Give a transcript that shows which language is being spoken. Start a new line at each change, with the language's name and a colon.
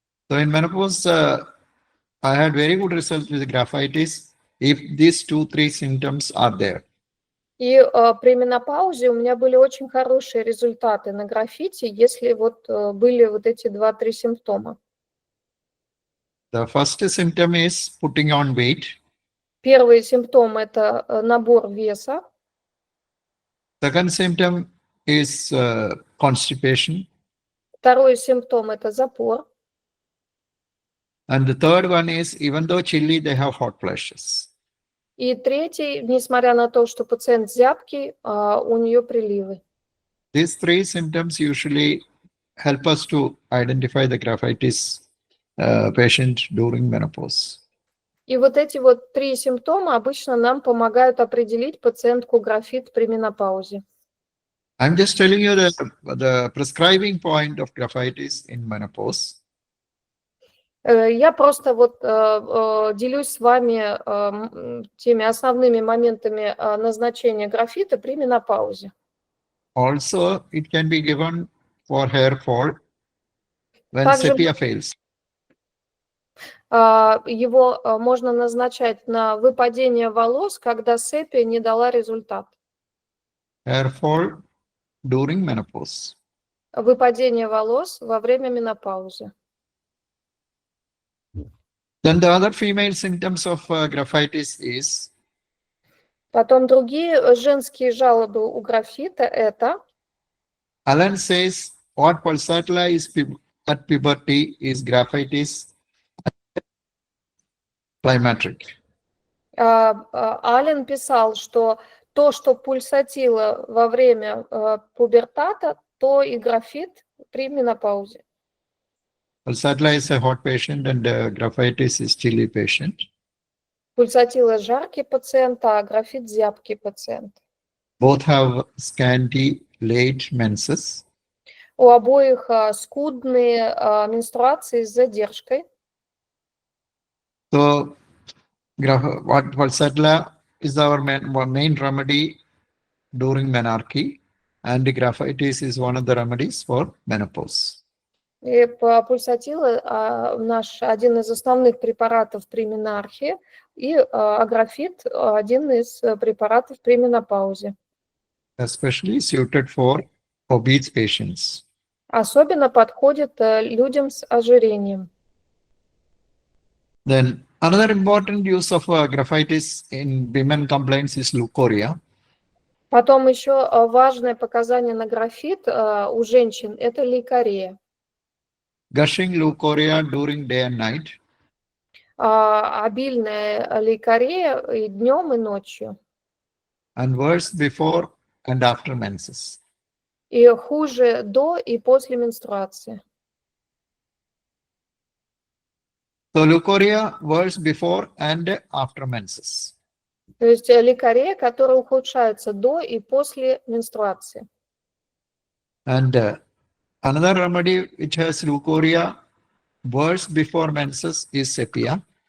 English: So in menopause, I had very good results with Graphites if these 2-3 symptoms are there.
Russian: И при менопаузе у меня были очень хорошие результаты на графите, если вот были вот эти 2-3 симптома.
English: The first symptom is putting on weight.
Russian: Первый симптом – это набор веса.
English: Second symptom is constipation.
Russian: Второй симптом – это запор.
English: And the third one is, even though chilly, they have hot flushes.
Russian: И третий, несмотря на то, что пациент зябкий, у нее приливы.
English: These 3 symptoms usually help us to identify the Graphites patient during menopause.
Russian: И вот эти вот 3 симптома обычно нам помогают определить пациентку графит при менопаузе.
English: I'm just telling you the prescribing point of Graphites in menopause.
Russian: Я просто вот делюсь с вами теми основными моментами назначения графита при менопаузе.
English: Also, it can be given for hair fall when
Russian: Также
English: sepia fails.
Russian: его можно назначать на выпадение волос, когда сепия не дала результат.
English: Hair fall during menopause.
Russian: Выпадение волос во время менопаузы.
English: Then the other female symptoms of graphitis is
Russian: Потом другие женские жалобы у графита это
English: Alan says what pulsatilla is at puberty is graphitis climacteric.
Russian: Аллен писал, что то, что пульсатило во время пубертата, то и графит при менопаузе.
English: Pulsatilla is a hot patient and graphitis is chilly patient.
Russian: Пульсатило жаркий пациент, а графит зябкий пациент.
English: Both have scanty late menses.
Russian: У обоих скудные менструации с задержкой.
English: So, what pulsatilla is our main remedy during menarche, and the graphitis is one of the remedies for menopause.
Russian: И пульсатило наш один из основных препаратов при менархе, и графит один из препаратов при менопаузе.
English: Especially suited for obese patients.
Russian: Особенно подходит людям с ожирением.
English: Then another important use of graphitis in women complaints is leukorrhea.
Russian: Потом еще важное показание на графит у женщин – это лейкорея.
English: Gushing leukorrhea during day and night.
Russian: Обильная лейкорея и днем, и ночью.
English: And worse before and after menses.
Russian: И хуже до и после менструации.
English: So leukorrhea worse before and after menses.
Russian: То есть лейкорея, которая ухудшается до и после менструации.
English: And another remedy which has leukorrhea worse before menses is sepia.